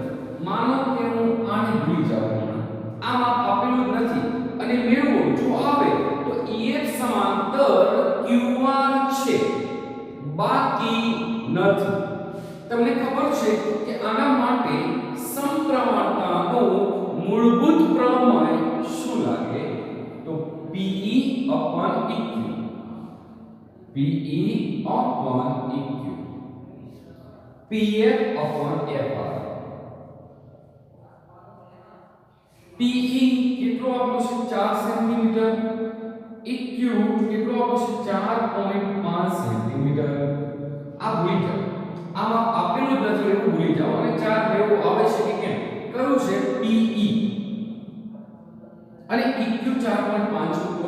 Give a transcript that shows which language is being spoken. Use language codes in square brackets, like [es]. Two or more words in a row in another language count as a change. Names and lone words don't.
[gu] માનો કે હું આને ભૂલી જાઉં, આ માપ આપેલું જ નથી અને મેળવો જો આવે તો EF સમાંતર QR છે, બાકી નથી. તમને ખબર છે કે આના માટે સમપ્રમાણતાનો મૂળભૂત પ્રમેય શું લાગે? તો PE/EQ. PE/EQ. PF/FR. PE કેટલો આપ્યો છે? 4 સેન્ટીમીટર. EQ કેટલો આપ્યો છે? 4.5 સેન્ટીમીટર. આ ભૂલી જાઓ, આમાં આપેલું જ નથી એવું ભૂલી જાઓ અને 4 લેવું આવે છે કે કેમ? કયું છે? PE અને EQ 4.5 ઉપર.